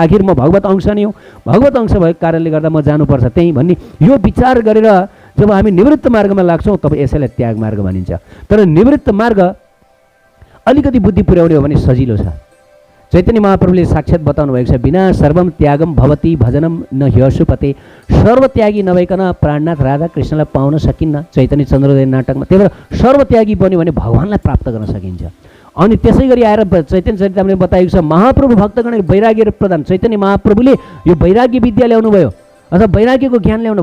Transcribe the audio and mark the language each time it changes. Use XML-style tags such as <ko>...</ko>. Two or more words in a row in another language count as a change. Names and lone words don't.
<ne>आखिर म भगवत अंश नै हो, भगवत अंश भएको कारणले गर्दा म जानुपर्छ त्यहीँ भन्ने यो विचार गरेर जब हामी निवृत्त मार्गमा लाग्छौँ तब यसैलाई त्याग मार्ग भनिन्छ। तर निवृत्त मार्ग अलिकति बुद्धि पुर्याउने हो भने सजिलो छ। चैतन्य महाप्रभुले साक्षात् बताउनु भएको छ,</ne> <sa>बिना सर्वम त्यागम भवती भजनम न ह्यशुपते।</sa> <ne>सर्वत्यागी नभइकन प्राणनाथ राधा कृष्णलाई पाउन सकिन्न चैतन्य चन्द्रोदय नाटकमा। त्यही भएर सर्वत्यागी बन्यो भने भगवान्लाई प्राप्त गर्न सकिन्छ। अनि त्यसै गरी आएर चैतन्य चरितामृतले बताएको छ, महाप्रभु भक्तगण वैराग्य प्रदान। चैतन्य महाप्रभुले यो वैराग्य विद्या ल्याउनु भयो, अथवा वैराग्यको ज्ञान ल्याउनु।</ne>